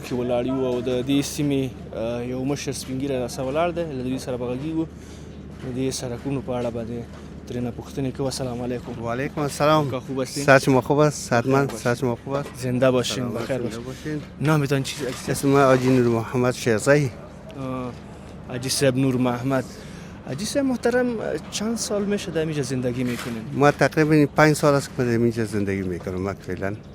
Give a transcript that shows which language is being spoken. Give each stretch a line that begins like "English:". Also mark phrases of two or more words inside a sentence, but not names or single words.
Pashto: کې ولاړ یو او د دې سیمې یو مشر سپین ږیری راسره ولاړ دی له دوی سره به غږیږو د دې سرکونو په اړه باندې ترېنه پوښتنې کوو
Arabic: السلام علیکم وعلیکم السلام
Persian: خوب هستین صحت شما خوب است صحتمند صحت شما خوب است زنده باشین بخیر باشین نامتان چیست اسم من حاجی نور محمد شیرزایی حاجی صاحب نور محمد حاجی صاحب محترم چند سال میشه در اینجا زندگی میکنین ما تقریبا 5 سال است که در اینجا زندگی میکنم فعلا